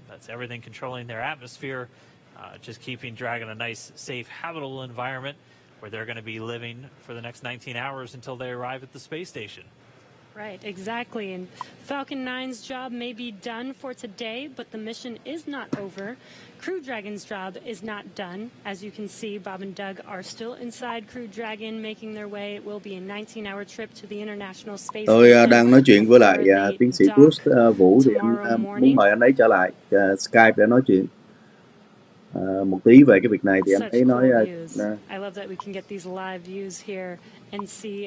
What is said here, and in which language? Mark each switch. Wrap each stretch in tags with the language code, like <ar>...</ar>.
<en>That's everything controlling their atmosphere, just keeping Dragon a nice, safe, habitable environment where they're going to be living for the next 19 hours until they arrive at the space station. Right, exactly. And Falcon 9's job may be done for today, but the mission is not over. Crew Dragon's job is not done. As you can see, Bob and Doug are still inside Crew Dragon, making their way. It will be a 19-hour trip to the International Space</en> <vi>Tôi</vi> <en>Station.</en> <vi>đang nói chuyện với lại tiến sĩ Bruce Vũ, thì em muốn mời anh ấy trở lại Skype để nói chuyện một tí về cái việc này. Thì anh ấy nói</vi> <en>I love that we can get these live views here and see.</en>